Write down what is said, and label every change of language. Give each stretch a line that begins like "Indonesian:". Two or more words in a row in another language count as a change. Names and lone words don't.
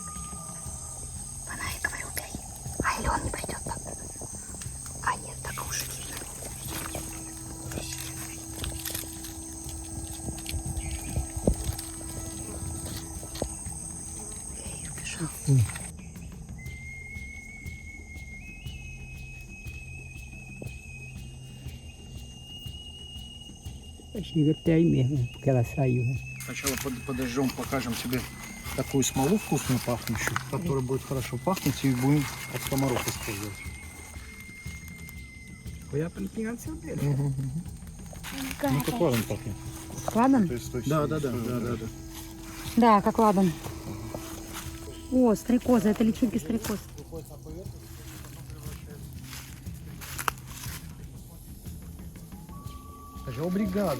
Russian: Фонарик, говорю, убери. А, или он не придет так. А, нет, так уж видно. Эй, убежал.
Portuguese: Gostei mesmo, porque ela saiu, né?
Russian: Сначала подожжем, покажем тебе такую смолу вкусную пахнущую, которая будет хорошо пахнуть, и будем от комаров использовать.
Portuguese: Foi a aplicação dele.
Russian: Ну, как ладан пахнет. Ладан? То есть, Да. Да, как ладан. О, стрекоза, это личинки стрекоз. Скажи, обригада.